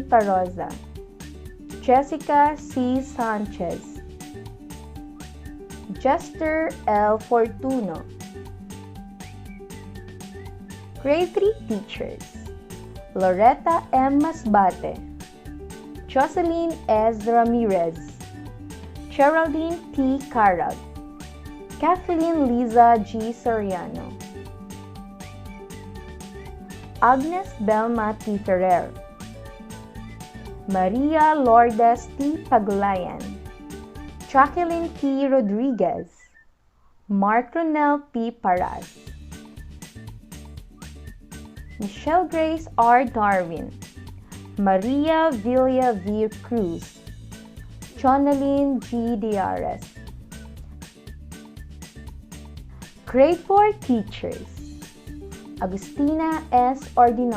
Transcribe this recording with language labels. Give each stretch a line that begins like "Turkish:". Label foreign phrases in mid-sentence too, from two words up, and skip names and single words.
English: Taroza, Jessica C. Sanchez, Jester L. Fortuno. Grade 3 teachers, Loretta M. Masbate, Jocelyn S. Ramirez, Geraldine T. Carag, Kathleen Liza G. Soriano, Agnes Belma T. Ferrer, Maria Lourdes T. Paglayan, Jacqueline T. Rodriguez, Mark Ronel P. Paras, Michelle Grace R. Darwin, Maria Villa V. Cruz, Jonaline G. Diares. Grade 4 teachers, Agustina S.